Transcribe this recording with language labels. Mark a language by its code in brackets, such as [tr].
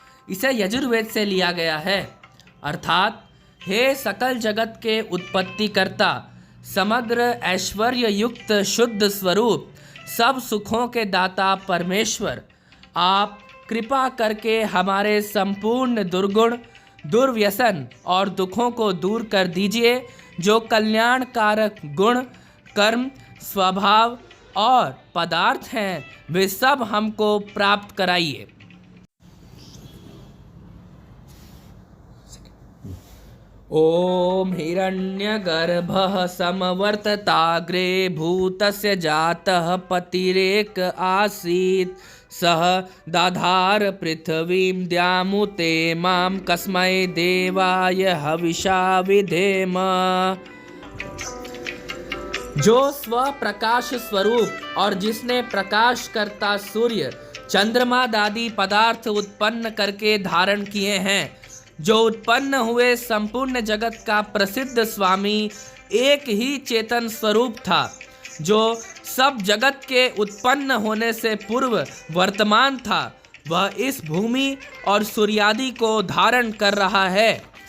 [hi] इसे यजुर्वेद से लिया गया है, अर्थात हे सकल जगत के उत्पत्ति करता, समग्र ऐश्वर्य युक्त शुद्ध स्वरूप, सब सुखों के दाता परमेश्वर, आप कृपा करके हमारे संपूर्ण दुर्गुण, दुर्व्यसन और दुखों को दूर कर दीजिए। जो कल्याणकारक गुण, कर्म, स्वभाव और पदार्थ हैं, वे सब हमको प्राप्त कराइए। [sa] ओम हिरण्यगर्भः समवर्तताग्रे भूतस्य जातः पतिरेक आसीत् सह दाधार पृथ्वीं द्यामुते मां कस्मै देवाय हविषा विधेम। [hi] जो स्व प्रकाश स्वरूप और जिसने प्रकाश करता सूर्य, चंद्रमा आदि पदार्थ उत्पन्न करके धारण किए हैं, जो उत्पन्न हुए संपूर्ण जगत का प्रसिद्ध स्वामी एक ही चेतन स्वरूप था, जो सब जगत के उत्पन्न होने से पूर्व वर्तमान था, वह इस भूमि और सूर्यादि को धारण कर रहा है।